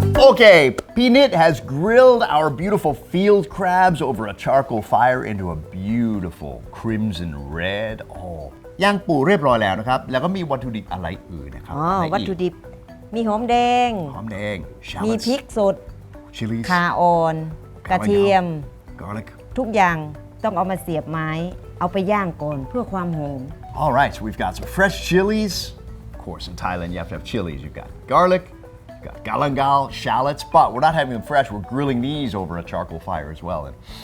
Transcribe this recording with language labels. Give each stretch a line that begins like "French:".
English: Okay, Pinit has grilled our beautiful field crabs over a charcoal fire into a beautiful crimson red.
Thai: Oh, ย่างปูเรียบร้อยแล้วนะครับ แล้วก็มีวัตถุดิบอะไรอื่นนะครับ อ๋อ อะไรอีก วัตถุดิบมีหอมแดง หอมแดง มี
English: shallots,
Thai: พริกสด
English: chilies,
Thai: ข่าอ่อน กระเทียม
English: garlic.
Thai: ทุกอย่างต้องเอามาเสียบไม้ เอาไปย่างก่อนเพื่อความหอม
English: All right, so we've got some fresh chilies. Of course, in Thailand, you have to have chilies. You've got garlic, you've got galangal, shallots, but we're not having them fresh. We're grilling these over a charcoal fire as well. And